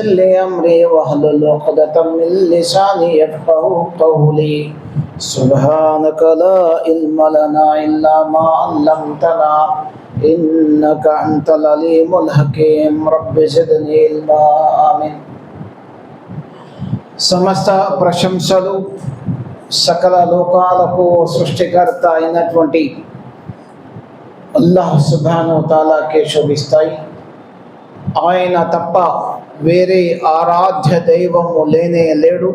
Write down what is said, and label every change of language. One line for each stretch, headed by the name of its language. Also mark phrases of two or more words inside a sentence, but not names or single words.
Arabic: لي أمري واحلل عقدة من لساني يفقهوا قولي سبحانك لا علم لنا إلا ما علمتنا إنك أنت العليم الحكيم رب زدني علما آمين
Telugu: సమస్త ప్రశంసలు సకల లోకాలకు సృష్టికర్త అయినటువంటి అల్లాహ్ సుబ్హానహు తాలాకే శోభిస్తాయి. ఆయన తప్ప వేరే ఆరాధ్య దైవము లేనే లేడు.